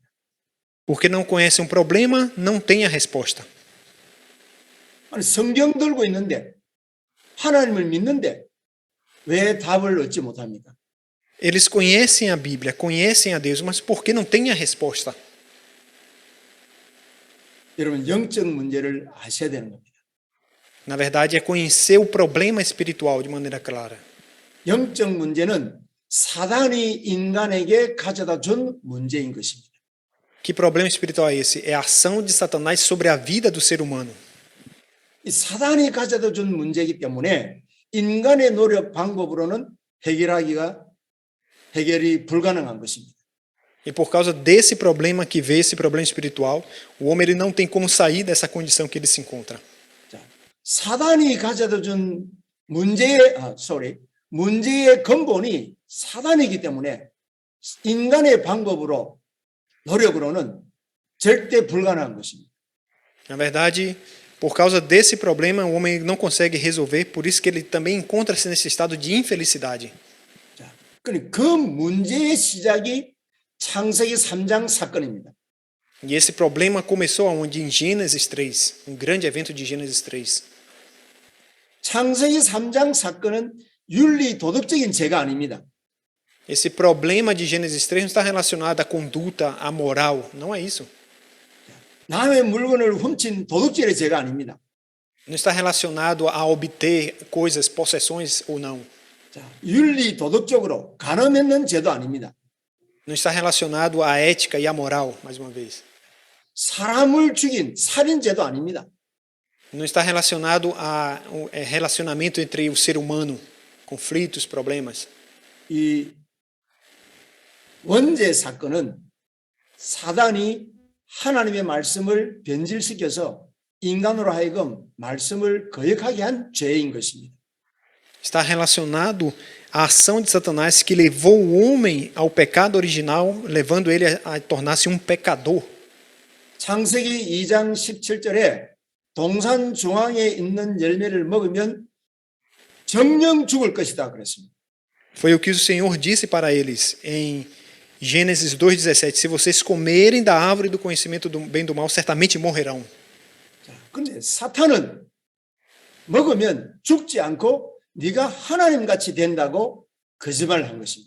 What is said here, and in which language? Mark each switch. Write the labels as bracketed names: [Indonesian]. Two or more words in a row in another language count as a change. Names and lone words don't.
[Portuguese] Porque não conhecem um problema, não têm a resposta. [Korean] 아니, 성경 들고 있는데 하나님을 믿는데 왜 답을 얻지 못합니까? [Portuguese] Eles conhecem a Bíblia, conhecem a Deus, mas por que não têm a resposta? [Korean] 여러분 영적 문제를 아셔야 되는 겁니다. [Portuguese] Na verdade, é conhecer o problema espiritual de maneira clara. [Korean] 영적 문제는 사단이 인간에게 가져다 준 문제인 것입니다. [Portuguese] Que problema espiritual é esse? É a ação de Satanás sobre a vida do ser humano. [Korean] 이 사단이 가져다 준 문제이기 때문에 인간의 노력 방법으로는 해결이 불가능한 것입니다. [Portuguese] E por causa desse problema que veio, esse problema espiritual, o homem ele não tem como sair dessa condição que ele se encontra. [Korean] 자, 사단이 가져다 준 문제의 근본이 사단이기 때문에 인간의 방법으로 노력으로는 절대 불가능한 것입니다. [Portuguese] Na verdade, por causa desse problema, o homem não consegue resolver, por isso que ele também encontra-se nesse estado de infelicidade. [Korean] 자, 그 문제의 시작이 창세기 3장 사건입니다. [Portuguese] E esse problema começou aonde? Em Gênesis 3, um grande evento de Gênesis 3. [Korean] 창세기 3장 사건은 윤리 도덕적인 죄가 아닙니다. [Portuguese] Esse problema de Gênesis 3 não está relacionado à conduta, à moral, não é isso. [Korean] 남의 물건을 훔친 도둑질의 죄가 아닙니다. [Portuguese] Não está relacionado a obter coisas, possessões ou não. [Korean] 자, 윤리 도덕적으로 간음했는 죄도 아닙니다. [Portuguese] Não está relacionado à ética e à moral, mais uma vez. [Korean] 사람을 죽인 살인죄도 아닙니다. [Portuguese] Não está relacionado a relacionamento entre o ser humano, conflitos, problemas. [Korean] 이 원죄 사건은 사단이 하나님의 말씀을 변질시켜서 인간으로 하여금 말씀을 거역하게 한 죄인 것입니다. [Portuguese] Está relacionado à ação de Satanás que levou o homem ao pecado original, levando ele a tornar-se um pecador. [Korean] 창세기 2장 17절에 동산 중앙에 있는 열매를 먹으면 정령 죽을 것이다 그랬습니다. [Portuguese] Foi o que o Senhor disse para eles em Gênesis 2:17. Se vocês comerem da árvore do conhecimento do bem e do mal, certamente morrerão. [Korean] 그런데 사탄은 먹으면 죽지 않고 네가 하나님같이 된다고 거짓말을 한 것입니다.